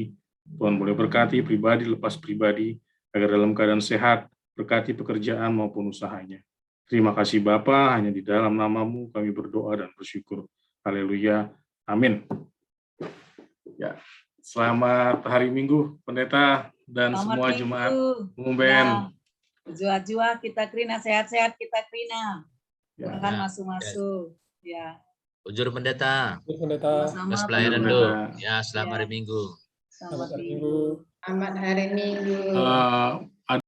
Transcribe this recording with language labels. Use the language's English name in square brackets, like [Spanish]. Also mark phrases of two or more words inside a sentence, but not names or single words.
[Indonesian] Tuhan boleh berkati pribadi lepas pribadi, agar dalam keadaan sehat, berkati pekerjaan maupun usahanya. Terima kasih Bapa, hanya di dalam nama-Mu kami berdoa dan bersyukur. Haleluya. Amin. Ya, selamat hari Minggu, pendeta dan Selamat semua Minggu. jemaat pemumben. [Batak Karo] Ya, jua kita krina, sehat-sehat kita krina. [Indonesian] Ya. [Batak Karo] Tuhan masuk-masuk. Ya. Bujur pendeta. [Indonesian] Sama-sama, Mas pelayanan Pendeta. dulu. Ya, selamat Ya. hari Minggu. Selamat Minggu. Selamat hari Minggu.